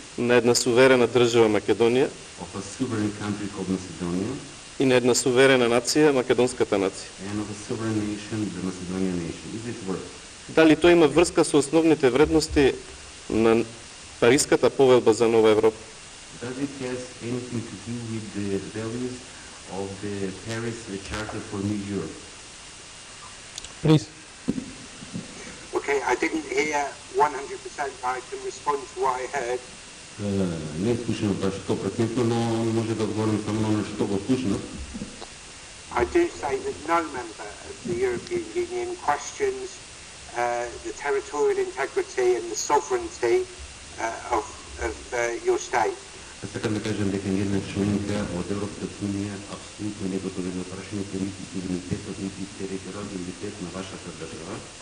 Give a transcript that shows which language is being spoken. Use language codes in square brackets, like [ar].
[mk] на една суверена држава Македонија [en] of a sovereign country called Macedonia [mk] и на една суверена нација, македонската нација. [en] and of a sovereign nation, the Macedonian nation. Is it work? [mk] Дали тоа има врска со основните вредности на Париската повелба за нова Европа? [en] Does it have anything to do with the values of the Paris Charter for New Europe? Please. Okay, I didn't hear 100%. I can respond to what I heard. [mk] Не слушам баш 100%, но може да одговорим само на оно што го слушнав. [en] I do say that no member of the European Union questions the territorial integrity and the sovereignty of your state. [mk] Сакам да кажам дека една членка од Европската унија апсолутно не го доведе прашањето нити суверенитетот, нити територијалитет на вашата држава.